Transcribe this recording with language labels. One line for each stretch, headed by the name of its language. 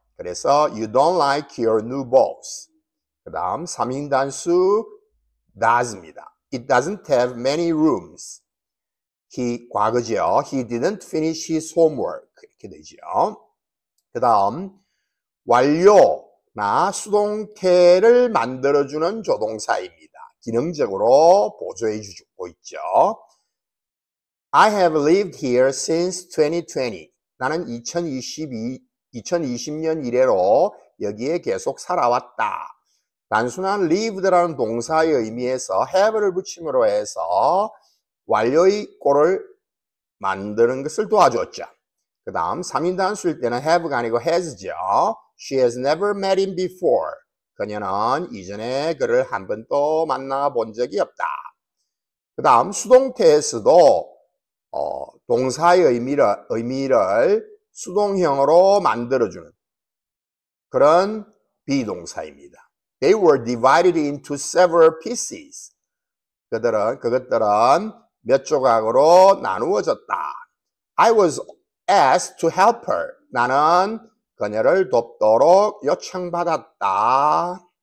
Korean: 그래서
English: you don't like your new boss.
Korean: 그 다음 3인 단수 does입니다.
English: It doesn't have many rooms.
Korean: 과거죠.
English: He didn't finish his homework.
Korean: 이렇게 되죠. 그 다음 완료나 수동태를 만들어주는 조동사입니다. 기능적으로 보조해 주고 있죠.
English: I have lived here since 2020.
Korean: 나는 2020년 이래로 여기에 계속 살아왔다. 단순한 lived라는 동사의 의미에서 have를 붙임으로 해서 완료의 꼴을 만드는 것을 도와줬죠. 그 다음 3인 단수일 때는 have가 아니고 has죠.
English: She has never met him before.
Korean: 그녀는 이전에 그를 한 번도 만나본 적이 없다. 그 다음 수동태에서도 동사의 의미를 수동형으로 만들어주는 그런 비동사입니다.
English: They were divided into several pieces.
Korean: 그것들은 몇 조각으로 나누어졌다.
English: I was asked to help her.
Korean: 나는 그녀를 돕도록 요청받았다.